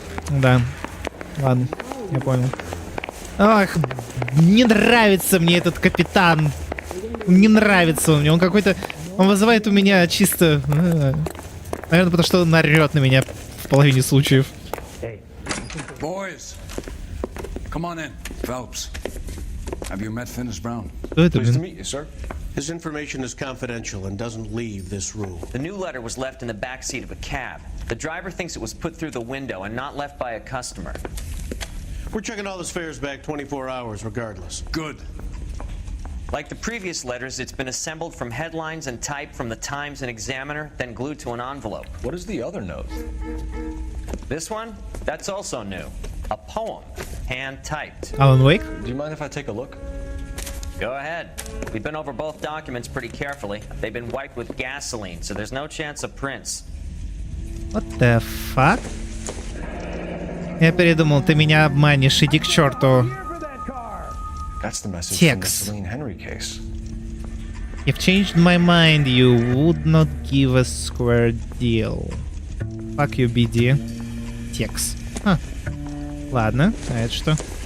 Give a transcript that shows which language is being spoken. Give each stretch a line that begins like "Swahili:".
Russian: Да. Ладно, я понял. Ах, не нравится мне этот капитан. Не нравится он мне. Он какой-то Он вызывает у меня чисто... наверное, потому что он орёт на меня в половине случаев.
English: Boys, come on in. Phelps, have you met Finis Brown? Pleased to meet you, sir. His information is confidential and doesn't leave this room. The new letter was left in the back seat of a cab. The driver thinks it was put through the window and not left by a customer. We're checking all his fares back 24 hours regardless. Good. Like the previous letters, it's been assembled from headlines and typed from the Times and Examiner, then glued to an envelope. What is the other note? This one? That's also new. A poem, hand-typed. Alan Wake? Do you mind if I take a look? Go ahead. We've been over both documents pretty carefully. They've been wiped with gasoline, so there's no chance of prints. What the fuck?
Russian: Я передумал, ты меня обманешь, иди к черту.
English: That's the message Text. from the Celine Henry case. You've changed my mind, you would not give a square deal. Fuck you, BD.
Russian: Текст. Ладно, а это что?